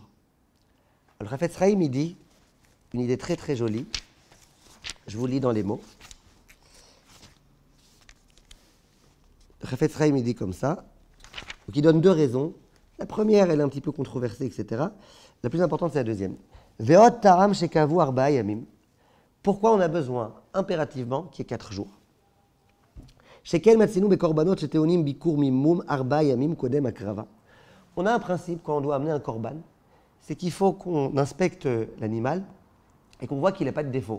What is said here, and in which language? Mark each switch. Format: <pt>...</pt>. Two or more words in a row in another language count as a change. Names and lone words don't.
<fr>Alors, le Chafetz Chaim, il dit une idée très très jolie. Je vous lis dans les mots. Le Chafetz Chaim, il dit comme ça. Donc, il donne 2 raisons. La première, elle est un petit peu controversée, etc. La plus importante, c'est la deuxième.</fr> <he>ועוד טעם שקבעו ארבעה ימים.</he> <fr>Pourquoi on a besoin impérativement qu'il y ait 4 jours? On a un principe quand on doit amener un korban, c'est qu'il faut qu'on inspecte l'animal et qu'on voit qu'il n'a pas de défaut.</fr>